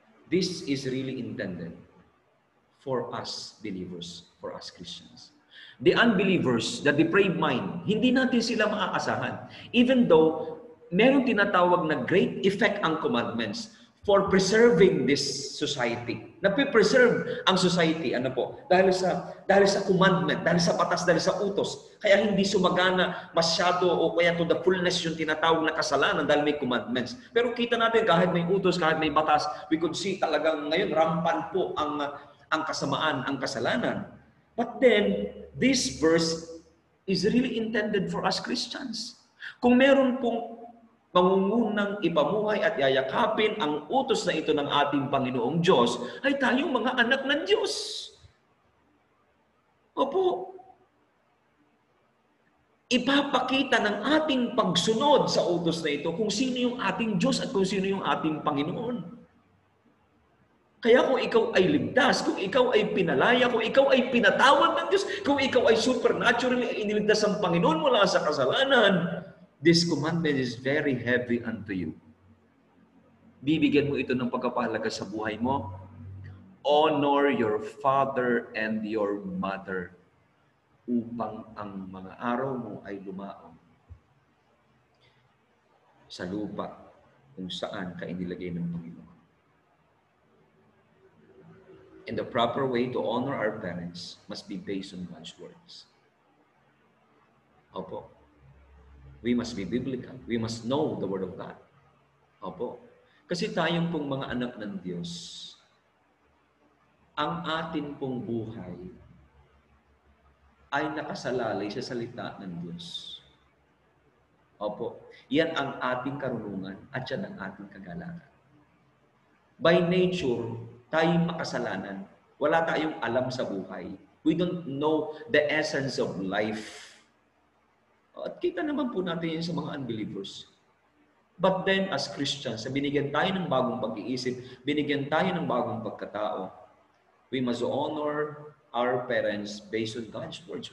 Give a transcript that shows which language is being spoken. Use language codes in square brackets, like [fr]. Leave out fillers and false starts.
[en] This is really intended for us believers, for us Christians. The unbelievers, the depraved mind, [tl] hindi natin sila maaasahan. [en] Even though [tl] meron tinatawag na [en] great effect ang commandments for preserving this society. [tl] Napipreserve ang society, dahil sa commandment, dahil sa batas, dahil sa utos. Kaya hindi sumagana masyado o kaya [en] to the fullness [tl] yung tinatawag na kasalanan dahil may commandments. Pero kita natin kahit may utos, kahit may batas, [en] we could see [tl] talagang ngayon rampant po ang kasamaan, ang kasalanan. [en] But then, this verse is really intended for us Christians. [tl] Kung meron pong pangungunang ipamuhay at yayakapin ang utos na ito ng ating Panginoong Diyos, ay tayong mga anak ng Diyos. Opo. Ipapakita ng ating pagsunod sa utos na ito kung sino yung ating Diyos at kung sino yung ating Panginoon. Kaya kung ikaw ay ligtas, kung ikaw ay pinalaya, kung ikaw ay pinatawad ng Diyos, kung ikaw ay supernaturally iniligtas ng Panginoon mula sa kasalanan, [en] this commandment is very heavy unto you. [tl] Bibigyan mo ito ng pagpapahalaga sa buhay mo. [en] Honor your father and your mother [tl] upang ang mga araw mo ay lumaon sa lupa kung saan ka inilagay ng Panginoon. [en] And the proper way to honor our parents must be based on God's words. Opo. We must be biblical. We must know the Word of God. [tl] Opo. Kasi tayong pong mga anak ng Diyos, ang atin pong buhay ay nakasalalay sa salita ng Diyos. Opo. Yan ang ating karunungan at yan ang ating kagalakan. [en] By nature, [tl] tayo makasalanan. Wala tayong alam sa buhay. [en] We don't know the essence of life. [tl] At kita naman po natin yan sa mga unbelievers. [en] But then, as Christians, [tl] binigyan tayo ng bagong pag-iisip, binigyan tayo ng bagong pagkatao, [en] we must honor our parents based on God's words.